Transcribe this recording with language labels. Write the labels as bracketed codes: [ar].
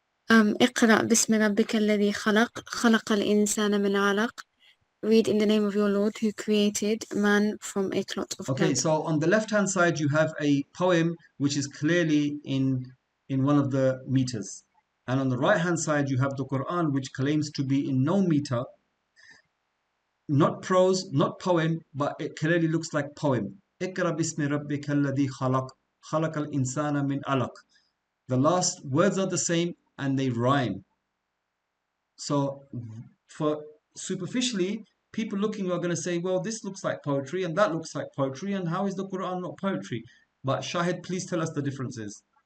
[ar] اقرأ باسم ربك الذي خلق الإنسان من علق. [en] Read in the name of your Lord who created man from a clot of blood. Okay, so on the left-hand side you have a poem which is clearly in one of the meters. And on the right-hand side you have the Qur'an which claims to be in no meter, not prose, not poem, but it clearly looks like poem. [ar] اقرأ باسم ربك الذي خلق الإنسان من علق. [en] The last words are the same and they rhyme. So for superficially, people looking are going to say, well, this looks like poetry and that looks like poetry, and how is the Quran not poetry? But Shahid, please tell us the differences.